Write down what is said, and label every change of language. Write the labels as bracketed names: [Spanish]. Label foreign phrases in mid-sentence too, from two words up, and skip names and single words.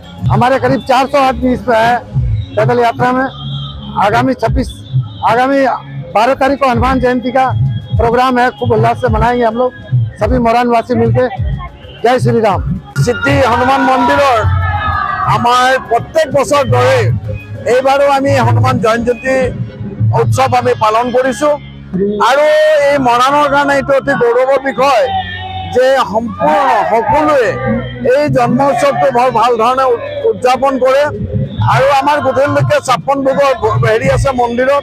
[Hindi] हमारे करीब 400 आदमी इसमें है पैदल यात्रा में। आगामी 12 तारीख को हनुमान जयंती का प्रोग्राम है, खूब उल्लास से मनाएंगे हम लोग सभी मोरान वासी मिलकर। जय श्री राम। [Assamese] सिद्धि हनुमान मंदिर আমাৰ প্ৰত্যেক बছৰ দৰে এইবাৰো আমি হনুমান জয়ন্তী উৎসৱ আমি পালন কৰিছো আৰু এই মৰাণৰ কাৰণে এইটো অতি গৌৰৱৰ বিষয় যে সম্পূৰ্ণ সকলোৱে এই জন্ম উৎসৱটো বৰ ভাল ধৰণে উদযাপন কৰে আৰু আমাৰ গোটেইলৈকে 56 ভোগৰ হেৰি আছে মন্দিৰত।